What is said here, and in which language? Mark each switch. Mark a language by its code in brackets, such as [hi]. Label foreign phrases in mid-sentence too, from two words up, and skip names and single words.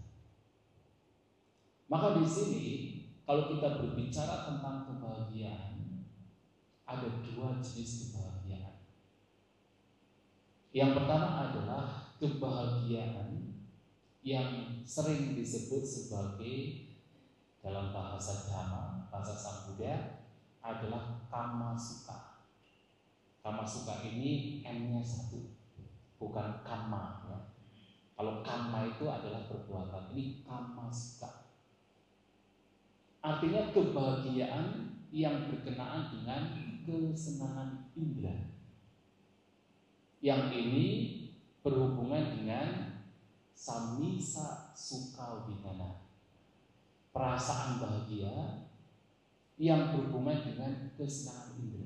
[id] Maka di sini kalau kita berbicara tentang kebahagiaan, ada dua jenis kebahagiaan. Yang pertama adalah kebahagiaan yang sering disebut sebagai, dalam bahasa Dhamma, bahasa Sang Buddha, adalah [pi] kama sukha. Kama sukha [id] ini M-nya satu, bukan kama ya. Kalau kama itu adalah perbuatan, ini [pi] kama sukha. [id] Artinya kebahagiaan yang berkenaan dengan kesenangan indera. Yang ini berhubungan dengan [pi] samisa suka widana, [id] perasaan bahagia yang berhubungan dengan kesenangan indera.